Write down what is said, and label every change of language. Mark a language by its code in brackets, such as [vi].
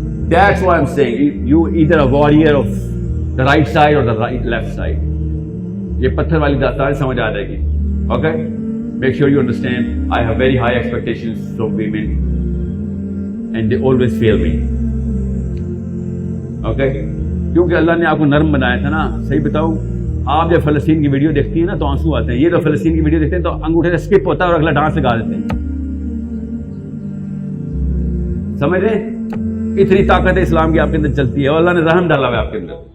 [en] That's why I'm saying you either a warrior of the right side or the left side. [ur] یہ پتھر والی داستان سمجھ آ جائے گی. Okay, [en] Make sure you understand. I have very high expectations from women and they always fail me. [ur] Okay, کیونکہ اللہ نے آپ کو نرم بنایا تھا نا. صحیح بتاؤں, آپ جب فلسطین کی ویڈیو دیکھتی ہیں نا تو آنسو آتے ہیں. یہ تو فلسطین کی ویڈیو دیکھتے ہیں تو انگوٹھے سے اسکپ ہوتا ہے اور اگلا ڈانس لگا دیتے ہیں. سمجھ رہے ہیں, اتنی طاقت اسلام کی آپ کے اندر چلتی ہے, اور اللہ نے رحم ڈالا ہوا ہے آپ کے اندر.